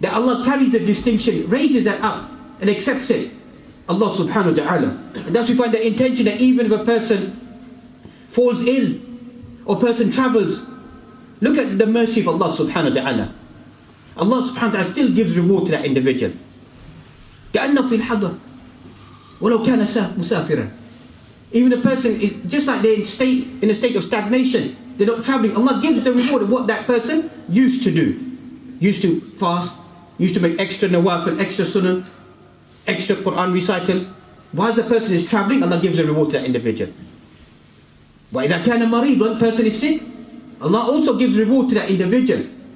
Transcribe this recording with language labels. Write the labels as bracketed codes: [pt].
[en] That Allah carries the distinction, raises that up and accepts it. Allah subhanahu wa ta'ala. And that's we find the intention that even if a person falls ill, or person travels, look at the mercy of Allah subhanahu wa ta'ala. Allah subhanahu wa ta'ala still gives reward to that individual. [ar] كأنه في الحضر ولو كان مسافرا. [en] Even a person is just like they're in a state of stagnation, they're not traveling. Allah gives the reward of what that person used to do. Used to fast, used to make extra nawafil, extra sunnah, extra Quran recital. While the person is traveling, Allah gives a reward to that individual. [ar] وَإِذَا كَانَ مَرِيضًا, [en] person is sick, Allah also gives reward to that individual.